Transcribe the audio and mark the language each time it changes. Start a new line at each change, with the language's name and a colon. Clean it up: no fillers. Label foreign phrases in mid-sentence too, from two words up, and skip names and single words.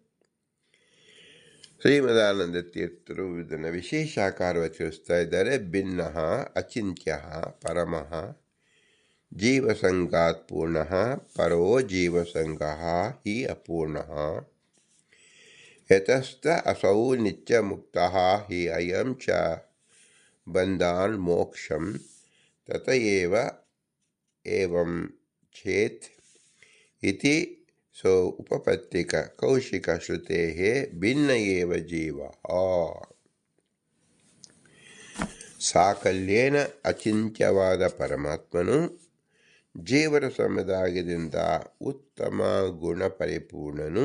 Kannada: ಶ್ರೀಮದಾನಂದ ತೀರ್ಥರು ಇದನ್ನು ವಿಶೇಷಾಕಾರವಾಗಿ ತಿಳಿಸ್ತಾ ಇದ್ದಾರೆ.
Sanskrit: ಭಿನ್ನಃ ಅಚಿಂತ್ಯ ಪರಮಃ ಜೀವಸಂಗಾತ್ ಪೂರ್ಣಃ ಪರೋ ಜೀವಸಂಗಃ ಹಿ ಅಪೂರ್ಣಃ ಯತಸ್ಥ ಅಸೌ ನಿತ್ಯ ಮುಕ್ತಃ ಹಿ ಅಯಂ ಚ ಬಂಧಾನ್ ಮೋಕ್ಷಂ ತತಯೇವ ಏವಂ ಚೇತ್ ಇತಿ ಸೊ ಉಪಪತ್ತಿಕ ಕೌಶಿಕ ಶ್ರುತೆ ಭಿನ್ನ ಏವ ಜೀವ.
Kannada: ಸಾಕಲ್ಯೇನ ಅಚಿಂತ್ಯವಾದ ಪರಮಾತ್ಮನು ಜೀವನ ಸಮುದಾಯದಿಂದ ಉತ್ತಮ ಗುಣ ಪರಿಪೂರ್ಣನು.